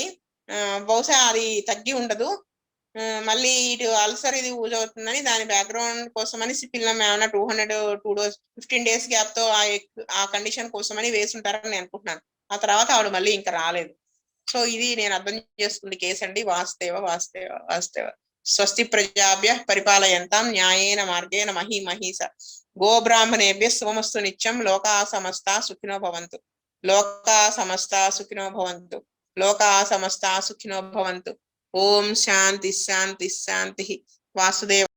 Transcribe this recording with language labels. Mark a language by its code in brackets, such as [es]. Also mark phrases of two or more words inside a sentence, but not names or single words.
[te] బహుశా అది తగ్గి ఉండదు, మళ్ళీ ఇటు అల్సర్ ఇది యూజ్ అవుతుందని దాని బ్యాక్గ్రౌండ్ కోసమని సిపిల్లం ఏమైనా 2 డోస్ [en] 15 days gap [te] తో ఆ కండిషన్ కోసమని వేసుంటారని నేను అనుకుంటున్నాను. ఆ తర్వాత ఆవిడ మళ్ళీ ఇంకా రాలేదు. సో ఇది నేను అర్థం చేసుకుంది కేసు అండి. వాస్తేవ వాస్తేవ వాస్తేవ. [sa] స్వస్తి ప్రజాభ్య పరిపాలయంతాం న్యాయేన మార్గేణ మహీమహీస. గోబ్రాహ్మణేభ్య సోమస్తు నిత్యం. లోకా సమస్తా సుఖినో భవంతు. లోకా సమస్తా సుఖినో భవంతు. లోకా సమస్తా సుఖినో భవంతు. ఓం శాంతి శాంతి శాంతి. వాసుదేవ.